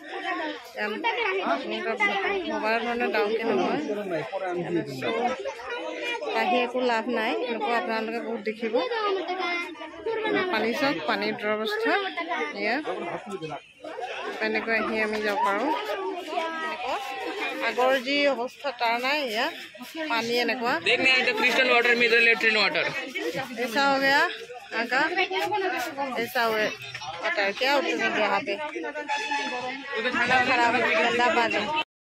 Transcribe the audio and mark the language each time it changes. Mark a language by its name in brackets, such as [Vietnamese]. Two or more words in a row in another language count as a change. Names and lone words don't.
[Assamese] ভবাৰ ধৰণে ডাউকি নহয় আহি একো লাভ নাই এনেকুৱা আপোনালোকে বহুত দেখিব পানী চাওক পানীৰ দুৰৱস্থা এয়া এনেকৈ আহি আমি যাব পাৰোঁ আগৰ যি অৱস্থা তাৰ নাই এয়া পানী এনেকুৱা [English] crystal water में latrine water [Hindi] ऐसा हो गया आका ऐसा हुआ वाटर क्या होता है यहाँ पे ठंडा पानी